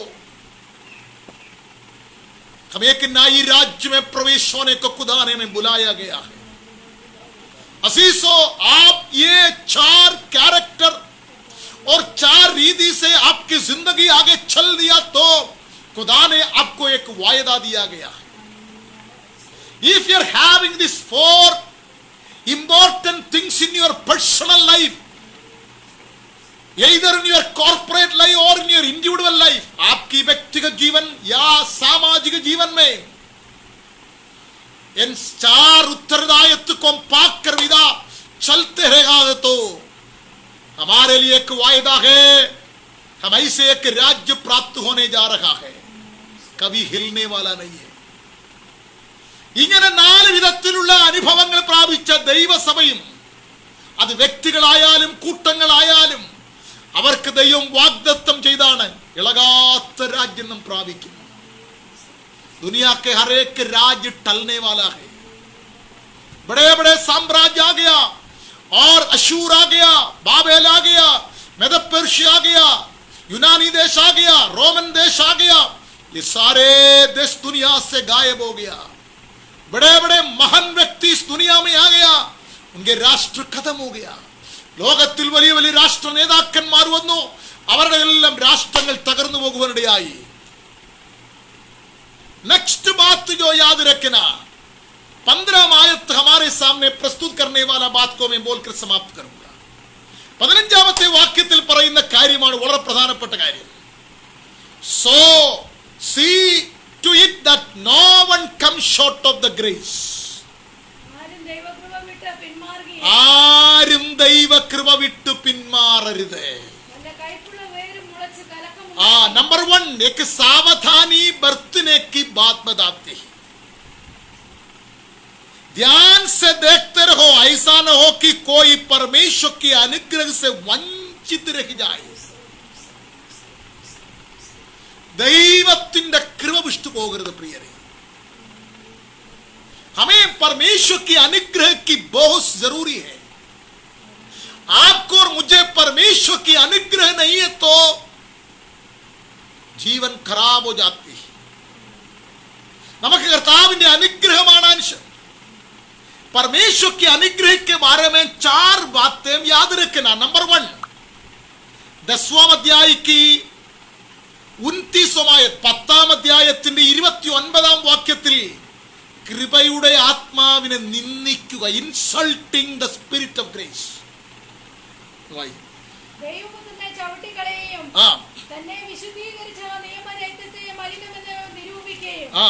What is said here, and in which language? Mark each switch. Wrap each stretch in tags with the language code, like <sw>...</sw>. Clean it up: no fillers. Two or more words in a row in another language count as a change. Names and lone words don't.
<hi>हम एक नई राज्य में प्रवेश होने को खुदाने में बुलाया गया है. असीसो आप ये 4 कैरेक्टर और 4 रीति से खुदा ने आपको एक वायदा दिया गया है.</hi> <en>If you are having these 4 important things in your personal life, either in your corporate life or in your individual life,</en> <hi>आपकी व्यक्तिगत जीवन या सामाजिक जीवन में इन 4 उत्तरदायित्व को पाकर विदा चलते रहेगा तो हमारे लिए एक वायदा है. हम ऐसे एक राज्य प्राप्त होने जा रहा है, कभी हिलने वाला नहीं है.</hi> <ml>ഇങ്ങനെ 4 വിധത്തിലുള്ള അനുഭവങ്ങൾ പ്രാപിച്ച ദൈവസഭയും അത് വ്യക്തികളായാലും കൂട്ടങ്ങളായാലും അവർക്ക് ദൈവം വാഗ്ദത്തം ചെയ്താണ് ഇളകാത്ത രാജ്യം നാം പ്രാപിക്കും.</ml> <hi>दुनिया के हर एक राज्य टलने वाला है. बड़े बड़े साम्राज्य आ गया और अशूर आ गया, बाबेल आ गया, मेदो पर्शिया आ गया, यूनानी देश आ गया, रोमन देश आ गया. ये सारे देश दुनिया से गायब हो गया. बड़े बड़े महान व्यक्ति इस दुनिया में आ गया, उनके राष्ट्र खत्म हो गया.</hi> <ml>ലോകത്തിൽ വലിയ വലിയ രാഷ്ട്ര നേതാക്കന്മാർ വന്നു, അവരുടെ എല്ലാം രാഷ്ട്രങ്ങൾ തകർന്നു പോകുവാനിടയായി.</ml> <hi>नेक्स्ट बात जो याद रखना, 15 आयत हमारे सामने प्रस्तुत करने वाला बात को मैं बोलकर समाप्त करूंगा.</hi> <ml>15ാമത്തെ വാക്യത്തിൽ പറയുന്ന കാര്യമാണ് വളരെ പ്രധാനപ്പെട്ട കാര്യം.</ml> <en>So see to it that no one comes short of the grace.</en> <ml>ആരും ദൈവകൃപ വിട്ടു പിന്മാറരുത്.</ml> <hi>नंबर 1, एक सावधानी बरतने की बात बताती है. ध्यान से देखते रहो, ऐसा न हो कि कोई परमेश्वर के अनुग्रह से वंचित रह जाए.</hi> <ml>ദൈവത്തിന്റെ കൃപ വിട്ടു പോകരുത് പ്രിയരെ.</ml> <hi>हमें परमेश्वर की अनुग्रह की बहुत जरूरी है. आपको और मुझे परमेश्वर की अनुग्रह नहीं है तो जीवन खराब हो जाती है.</hi> <ml>നമുക്ക് കർത്താവിന്റെ അനുഗ്രഹമാണ് ആവശ്യം.</ml> <hi>परमेश्वर के अनुग्रह के बारे में 4 बातें याद रखना. नंबर 1, 10वां अध्याय की 29वां आयत,</hi> <ml>10ാം അധ്യായത്തിന്റെ 29ാം വാക്യത്തിൽ കൃപയുടെ ആത്മാവിനെ നിന്ദിക്കുക.</ml> <en>insulting the spirit of grace.</en> <ml>ദൈവപുത്രനെ ചവിട്ടിക്കളയുകയും തന്നെ വിശുദ്ധീകരിച്ച നിയമരക്തത്തെ മലിനമെന്ന് നിരൂപിക്കുകയും</ml>